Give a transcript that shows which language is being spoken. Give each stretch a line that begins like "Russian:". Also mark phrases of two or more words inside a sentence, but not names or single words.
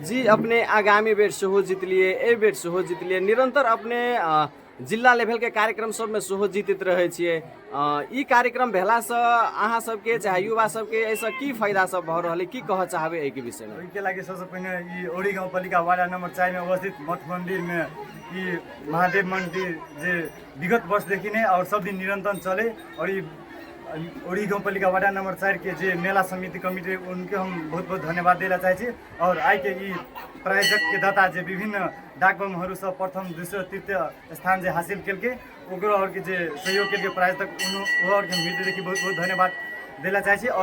Maithili: जी अपने आगामी बेर सेहो जितलिए, एहि बेर सेहो जितलिए, निरंतर अपने जिला लेवल के कार्यक्रम सब में सेहो जीतित रहे छियै। ई कार्यक्रम भेला से अहाँ सबके चाहे युवा सबके ऐसा की फायदा सब भ रहल है, की कह चाहबे एहि के विषय में? ओहिके लागि सबसे पहिने ई ओडी गाउँपालिका वार्ड नम्बर 4 में अवस्थित मठ मंदिर में ई महादेव मंदिर जे
Nepali: विगत वर्षदेखि
Maithili: नै और सब दिन निरंतर चले और ई ओडी गाउँपालिका वार्ड नम्बर 4 के जे मेला समिति कमिटी उनके हम बहुत बहुत धन्यवाद देला चाहै छी। और आई के ई प्रायोजक के दाता जे विभिन्न डाकबमहरू सब प्रथम दूसरा तृतीय स्थान जे हासिल केलके ओकरो और के जे सहयोग केलके प्रायोजक उन और के हृदयदेखि बहुत बहुत धन्यवाद देला चाहै छी।